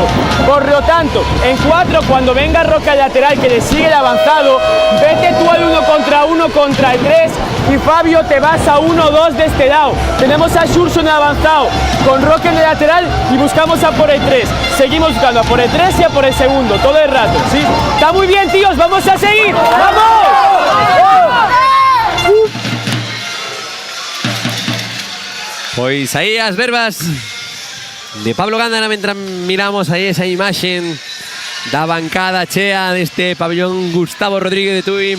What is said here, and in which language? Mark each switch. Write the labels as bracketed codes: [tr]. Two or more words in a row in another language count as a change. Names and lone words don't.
[es] Por lo tanto, en 4, cuando venga Roque al lateral, que le sigue el avanzado, vete tú al 1 contra el 3 y Fabio te vas a 1-2 de este lado. Tenemos a Xurxo en el avanzado, con Roque en el lateral y buscamos a por el 3. Seguimos buscando a por el 3 y a por el segundo, todo el rato, ¿sí? Está muy bien, tíos, vamos a seguir. ¡Vamos! [gl] Pois aí as verbas de Pablo Gándara mentras miramos aí esa imaxen da bancada chea deste pabellón Gustavo Rodríguez de Tui.